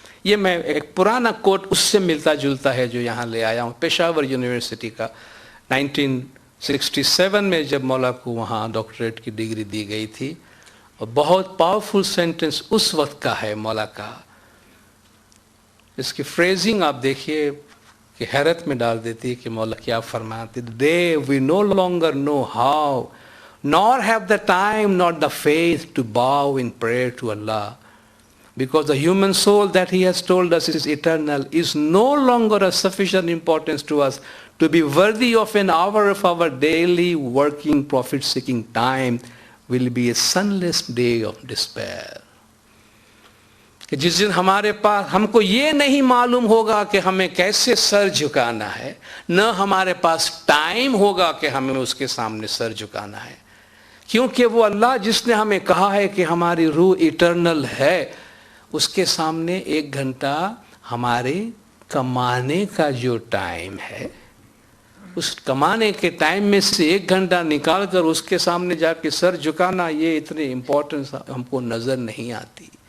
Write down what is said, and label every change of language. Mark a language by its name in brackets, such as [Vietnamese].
[Urdu] یہ میں ایک پرانا کوٹ اس سے ملتا جلتا ہے جو یہاں لے آیا ہوں، پشاور یونیورسٹی کا، 1967 میں جب مولا کو وہاں ڈاکٹریٹ کی ڈگری دی گئی تھی، اور بہت پاورفل سینٹنس اس وقت کا ہے مولا کا. اس کی فریزنگ آپ دیکھیے کہ حیرت میں ڈال دیتی ہے کہ مولا کیا فرماتے، [English] "Today we no longer know how, nor have the time nor the faith to bow in prayer to Allah, because the human soul that He has told us is eternal is no longer of sufficient importance to us to be worthy of an hour of our daily working profit-seeking time will be a sunless day of despair." [Urdu] کہ جس دن ہمارے پاس ہم کو یہ نہیں معلوم ہوگا کہ ہمیں کیسے سر جھکانا ہے، نہ ہمارے پاس ٹائم ہوگا کہ ہمیں اس کے سامنے سر جھکانا ہے، کیونکہ وہ اللہ جس نے ہمیں کہا ہے کہ ہماری روح ایٹرنل ہے، اس کے سامنے 1 گھنٹہ ہمارے کمانے کا جو ٹائم ہے، اس کمانے کے ٹائم میں سے 1 گھنٹہ نکال کر اس کے سامنے جا کے سر جھکانا، یہ اتنی امپورٹنس ہم کو نظر نہیں آتی.